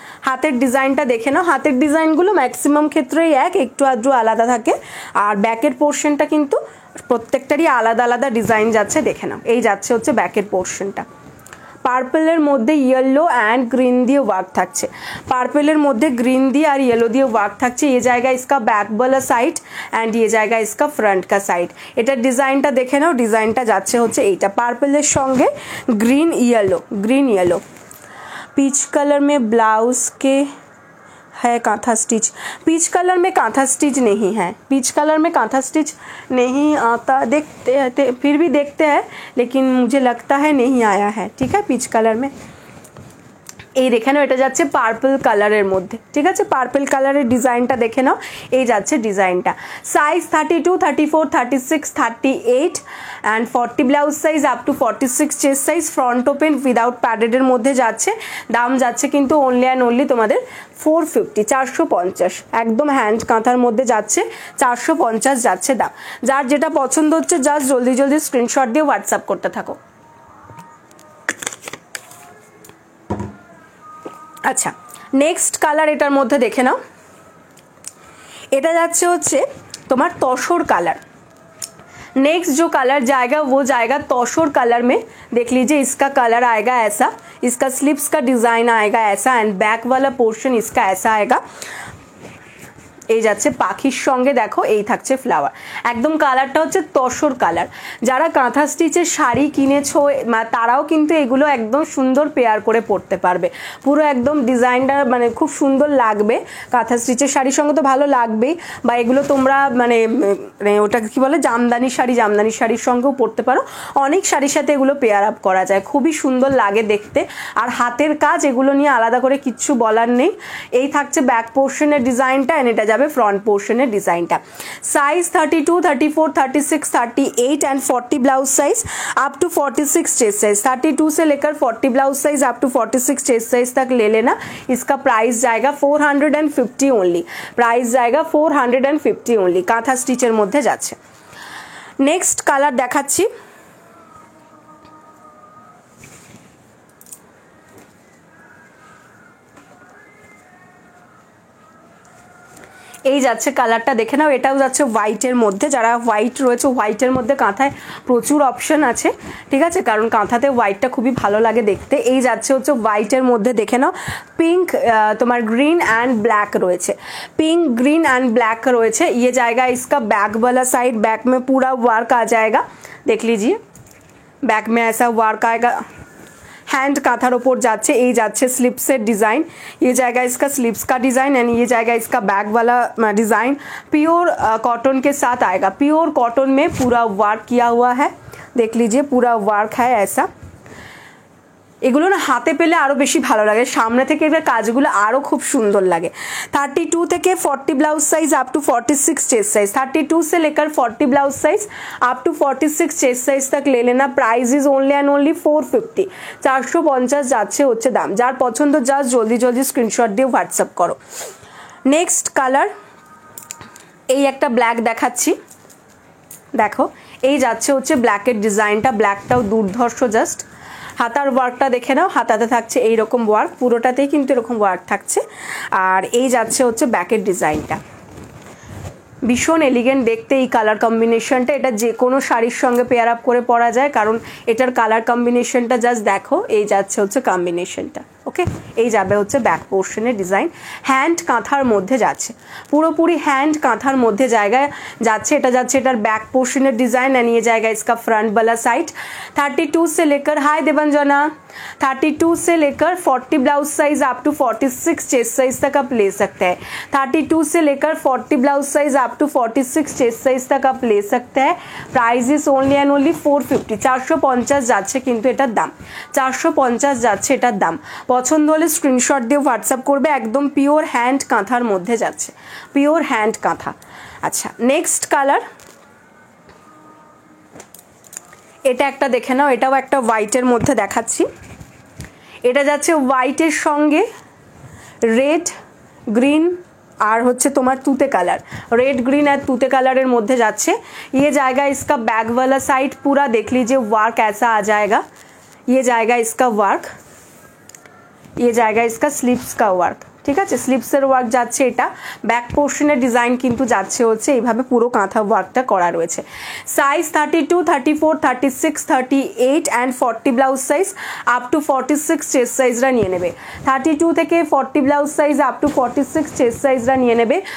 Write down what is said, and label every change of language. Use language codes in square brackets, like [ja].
[bn] হাতের ডিজাইনটা দেখে নাও, হাতের ডিজাইনগুলো ম্যাক্সিমাম ক্ষেত্রেই একটু আধটু আলাদা থাকে, আর ব্যাকের পোর্শনটা কিন্তু প্রত্যেকটারই আলাদা আলাদা ডিজাইন যাচ্ছে, দেখে নাও। এই যাচ্ছে হচ্ছে ব্যাকের পোর্শনটা। পার্পলের মধ্যে ইয়েলো অ্যান্ড গ্রিন দিয়ে ওয়ার্ক থাকছে, পার্পলের মধ্যে গ্রিন দিয়ে আর येलो দিয়ে ওয়ার্ক থাকছে। [hi] ये जाएगा इसका बैक वाला साइड एंड ये जाएगा इसका फ्रंट का साइड। [bn] এটার ডিজাইনটা দেখে নাও, ডিজাইনটা যাচ্ছে হচ্ছে এইটা পার্পলের সঙ্গে গ্রিন येलो। [hi] पीच कलर में ब्लाउज के है कांथा स्टिच, पीच कलर में कांथा स्टिच नहीं है, पीच कलर में कांथा स्टिच नहीं आता, देखते हैं फिर भी देखते हैं, लेकिन मुझे लगता है नहीं आया है। ठीक है, पीच कलर में [bn] এই দেখে নাও, এটা যাচ্ছে পার্পল কালারের মধ্যে। ঠিক আছে, পার্পল কালারের ডিজাইনটা দেখে নাও, এই যাচ্ছে ডিজাইনটা। Size 32, 34, 36, 38 and 40 blouse size up to 46 chest size, front open without প্যাডেডের মধ্যে যাচ্ছে। দাম যাচ্ছে কিন্তু অনলি অ্যান্ড অনলি তোমাদের 450, 450, একদম হ্যান্ড কাঁথার মধ্যে যাচ্ছে, 450 যাচ্ছে দাম। যার যেটা পছন্দ হচ্ছে জাস্ট জলদি জলদি স্ক্রিনশট দিয়ে হোয়াটসঅ্যাপ করতে থাকো। আচ্ছা, নেক্সট কালার এটার মধ্যে দেখে নাও, এটা যাচ্ছে হচ্ছে তোমার তসর কালার। [hi] नेक्स्ट जो कलर जाएगा वो जाएगा तोशोर कलर में। देख लीजिए, इसका कलर आएगा ऐसा, इसका स्लीव्स का डिजाइन आएगा ऐसा एंड बैक वाला पोर्शन इसका ऐसा आएगा। [bn] এই যাচ্ছে পাখির সঙ্গে দেখো এই থাকছে ফ্লাওয়ার, একদম কালারটা হচ্ছে তসর কালার। যারা কাঁথা স্টিচের শাড়ি কিনেছো তারাও কিন্তু এগুলো একদম সুন্দর পেয়ার করে পরতে পারবে, পুরো একদম ডিজাইনটা মানে খুব সুন্দর লাগবে। কাঁথা স্টিচের শাড়ির সঙ্গে তো ভালো লাগবেই, বা এগুলো তোমরা মানে ওটা কি বলে জামদানি শাড়ির সঙ্গেও পরতে পারো। অনেক শাড়ির সাথে এগুলো পেয়ার আপ করা যায়, খুবই সুন্দর লাগে দেখতে। আর হাতের কাজ এগুলো নিয়ে আলাদা করে কিচ্ছু বলার নেই। এই থাকছে ব্যাক পোর্শনের ডিজাইনটা, এন্ড এটা যাবে [hi] फ्रंट पोर्शन है [bn] डिजाइनটা। [hi] Size 32, 34, 36, 38 and 40 blouse size up to 46 chest size, 32 से लेकर 40 blouse size up to 46 chest size तक ले लेना। इसका प्राइस जाएगा 450 ओनली, प्राइस जाएगा 450 ओनली। [bn] कांथा स्टिचের মধ্যে যাচ্ছে। नेक्स्ट কালার দেখাচ্ছি, এই যাচ্ছে কালারটা দেখে নাও, এটাও যাচ্ছে হোয়াইটের মধ্যে। যারা হোয়াইট রয়েছে, হোয়াইটের মধ্যে কাঁথায় প্রচুর অপশন আছে, ঠিক আছে, কারণ কাঁথাতে হোয়াইটটা খুবই ভালো লাগে দেখতে। এই যাচ্ছে হচ্ছে হোয়াইটের মধ্যে দেখে নাও, पिंक তোমার ग्रीन एंड ब्लैक রয়েছে, पिंक ग्रीन एंड ब्लैक রয়েছে। [hi] ये जाएगा इसका बैक वाला साइड, बैक में पूरा वर्क आ जाएगा, देख लीजिए बैक में ऐसा वर्क आएगा। [bn] हैंड कांथार ऊपर जाচ্ছে, এই যাচ্ছে স্লিপসের ডিজাইন। [hi] ये जाएगा इसका स्लीव्स का डिजाइन एंड ये जाएगा इसका बैक वाला डिजाइन। प्योर कॉटन के साथ आएगा, प्योर कॉटन में पूरा वर्क किया हुआ है, देख लीजिए पूरा वर्क है ऐसा। [bn] এগুলো না হাতে পেলে আরো বেশি ভালো লাগে, সামনে থেকে এর কাজগুলো আরো খুব সুন্দর লাগে। 32 থেকে 40 blouse size up to 46 [hi] chest size, 32 से लेकर 40 blouse size up to 46 chest size तक ले लेना। [en] price is only and only 450, 450 [bn] যাচ্ছে হচ্ছে দাম। যার পছন্দ জাস্ট জলদি জলদি স্ক্রিনশট দিয়ে হোয়াটসঅ্যাপ করো। নেক্সট কালার, এই একটা ব্ল্যাক দেখাচ্ছি, দেখো এই যাচ্ছে হচ্ছে ব্ল্যাকের ডিজাইনটা, ব্ল্যাকটাও দুর্ধর্ষ জাস্ট। হাতার ওয়ার্কটা দেখে নাও, হাতাতে থাকছে এইরকম ওয়ার্ক, পুরোটাতেই কিন্তু এরকম ওয়ার্ক থাকছে। আর এই যাচ্ছে হচ্ছে ব্যাকের ডিজাইনটা, ভীষণ এলিগেন্ট দেখতে এই কালার কম্বিনেশনটা। এটা যে কোনো শাড়ির সঙ্গে পেয়ার আপ করে পরা যায়, কারণ এটার কালার কম্বিনেশনটা জাস্ট দেখো, এই যাচ্ছে হচ্ছে কম্বিনেশনটা। ওকে, এই যাবে হচ্ছে ব্যাক পোর্শনের ডিজাইন, হ্যান্ড কাঁথার মধ্যে যাচ্ছে, পুরোপুরি হ্যান্ড কাঁথার মধ্যে জায়গায় যাচ্ছে। এটা যাচ্ছে এটার ব্যাক পোর্শনের ডিজাइन [hi] एंड ये जाएगा इसका फ्रंट वाला साइड। 32 से लेकर, हाय देवंजना, 32 से लेकर 40 blouse size up to 46 chest size तक आप ले सकते हैं। 32 से लेकर 40 blouse size up to 46 chest size तक आप ले सकते हैं। [en] price is only and only [bn] 450, 450 যাচ্ছে কিন্তু এটার দাম, 450 যাচ্ছে এটার দাম। পছন্দ হলে স্ক্রিনশট দিয়ে হোয়াটসঅ্যাপ করবে, একদম পিওর হ্যান্ড কাঁথার মধ্যে যাচ্ছে, পিওর হ্যান্ড কাঁথা। আচ্ছা, নেক্সট কালার, এটা একটা দেখে নাও, এটাও একটা হোয়াইটের মধ্যে দেখাচ্ছি। এটা যাচ্ছে হোয়াইটের সঙ্গে রেড গ্রিন আর হচ্ছে তোমার তুতে কালার, रेड ग्रीन और तूते कलर मध्य जाच्छे। [hi] ये जाएगा इसका बैक वाला साइड, पूरा देख लीजिए वर्क ऐसा आ जाएगा। ये जाएगा इसका वर्क, ये जाएगा इसका स्लीव्स का वर्क, [bn] ঠিক আছে। স্লিপসের ওয়ার্ক যাচ্ছে, এটা ব্যাক পোর্শনের ডিজাইন কিন্তু যাচ্ছে হচ্ছে এইভাবে পুরো কাঁথা ওয়ার্কটা করা রয়েছে। Size 32, 34, 36, 38 and 40 blouse size up to 46 chest সাইজরা নিয়ে নেবে। 32 থেকে 40 blouse size up to 46 chest সাইজরা নিয়ে নেবে।